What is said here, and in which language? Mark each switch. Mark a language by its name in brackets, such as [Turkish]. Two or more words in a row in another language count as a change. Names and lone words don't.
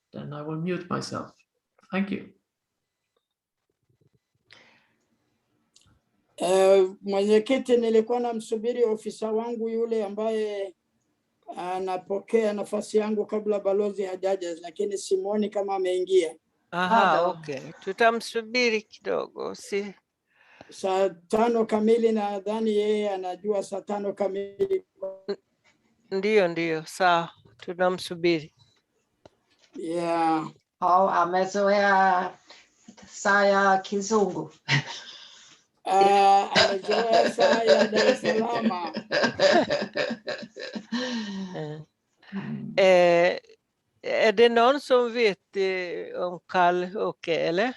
[English] and I will mute myself. Thank you. [Swahili] Mwenyekiti, nilikuwa namsubiri ofisa wangu yule ambaye anapokea nafasi yangu kabla balozi hajaja, lakini simuoni kama ameingia. Aha, okay. Tutamsubiri kidogo. Si saa 5 kamili, nadhani yeye anajua saa 5 kamili. Ndio, sawa. Tunamsubiri. Yeah. Amezoea saa ya kizungu. Amezoea saa ya Dar es Salaam. [Swedish] Är det någon som vet om Kalle-Åke, eller?